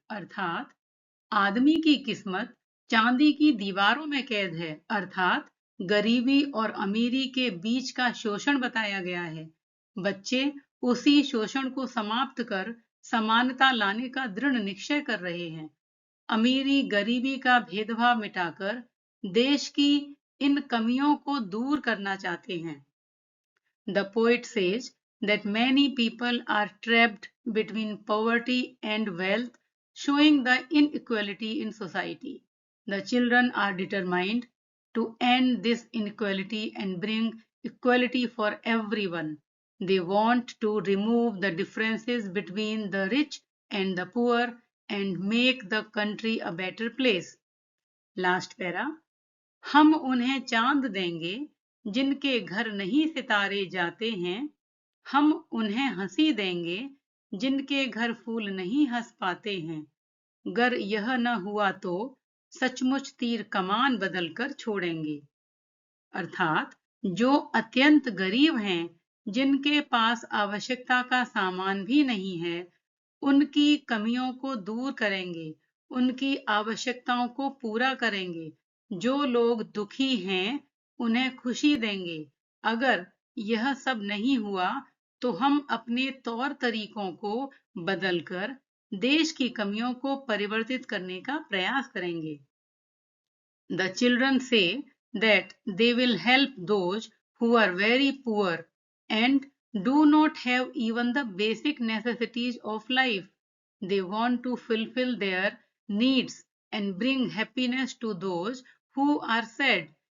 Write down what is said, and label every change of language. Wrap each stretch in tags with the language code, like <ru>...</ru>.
<hi>अर्थात आदमी की किस्मत चांदी की दीवारों में कैद है, अर्थात गरीबी और अमीरी के बीच का शोषण बताया गया है। बच्चे उसी शोषण को समाप्त कर समानता लाने का दृढ़ निश्चय कर रहे हैं। अमीरी गरीबी का भेदभाव मिटाकर देश की इन कमियों को दूर करना चाहते हैं।</hi> <en>The poet says that many people are trapped between poverty and wealth, showing the inequality in society. The children are determined to end this inequality and bring equality for everyone. They want to remove the differences between the rich and the poor and make the country a better place. Last para.</en> <hi>हम उन्हें चांद देंगे जिनके घर नहीं सितारे जाते हैं, हम उन्हें हंसी देंगे जिनके घर फूल नहीं हंस पाते हैं, गर यह न हुआ तो सचमुच तीर कमान बदल कर छोड़ेंगे। अर्थात जो अत्यंत गरीब हैं, जिनके पास आवश्यकता का सामान भी नहीं है, उनकी कमियों को दूर करेंगे, उनकी आवश्यकताओं को पूरा करेंगे। जो लोग दुखी हैं उन्हें खुशी देंगे। अगर यह सब नहीं हुआ तो हम अपने तौर तरीकों को बदलकर देश की कमियों को परिवर्तित करने का प्रयास करेंगे।</hi> <en>The children say that they will help those who are very poor and do not have even the basic necessities of life. They want to fulfill their needs and bring happiness to those who are sad.</en>